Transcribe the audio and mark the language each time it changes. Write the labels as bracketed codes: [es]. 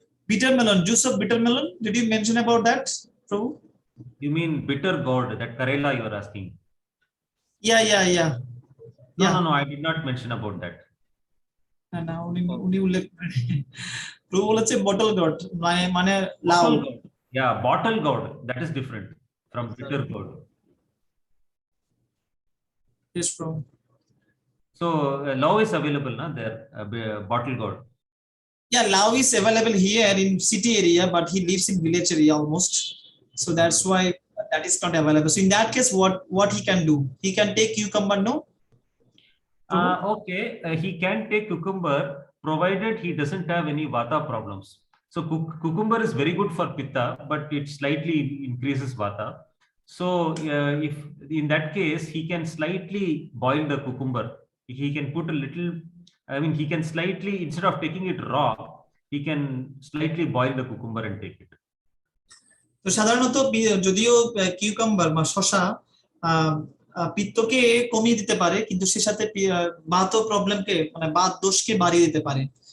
[en] Bitter melon, juice of bitter melon, did you mention about that, Prabhu? You mean bitter gourd, that Karela you are asking? Yeah. No, I did not mention about that. [bn] না উনি উল্লেখ প্রভু বলেছে bottle gourd, মানে লাউ। [en] Yeah, bottle gourd, that is different from bitter gourd. Yes, Prabhu. So lau is available na there, bottle gourd. Yeah, lau is available here in city area, but he lives in village area almost, so that's why that is not available. So in that case, what he can do? He can take cucumber, no? Okay, he can take cucumber provided he doesn't have any vata problems. So cucumber is very good for pitta, but it slightly increases vata. So if in that case, he can slightly boil the cucumber. He can put a little, I mean, he can slightly, instead of taking it raw, he can slightly boil the cucumber and take it. [bn] তো সাধারণত যদিও cucumber বা শসা পিত্তকে কমিয়ে দিতে পারে, কিন্তু সে সাথে বাত প্রবলেমকে, মানে বাত দোষকে বাড়িয়ে দিতে পারে।